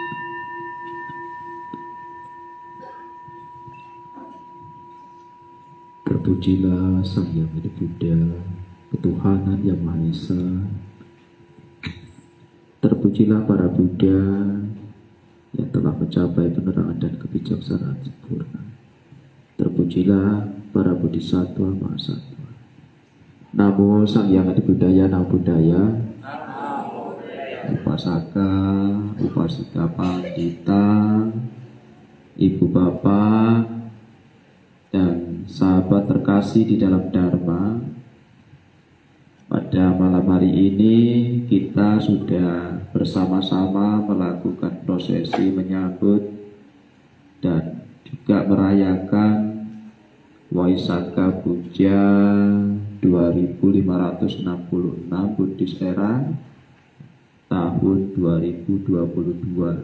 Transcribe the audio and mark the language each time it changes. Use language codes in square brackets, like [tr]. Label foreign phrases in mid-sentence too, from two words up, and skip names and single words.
[id] Terpujilah Sang Hyang Adi Buddha, ketuhanan yang Maha Esa. Terpujilah para Buddha yang telah mencapai penerangan dan kebijaksanaan sempurna. Terpujilah para Bodhisattva Mahasatwa. [pi] Namo Sang Hyang Adi Buddhaya, Namo Buddhaya. [id] Upasaka, Upasika Pandita, Ibu Bapak, dan sahabat terkasih di dalam Dharma. Pada malam hari ini kita sudah bersama-sama melakukan prosesi menyambut dan juga merayakan Vaisakha Puja 2566 [en] Buddhis Era [id] tahun 2022.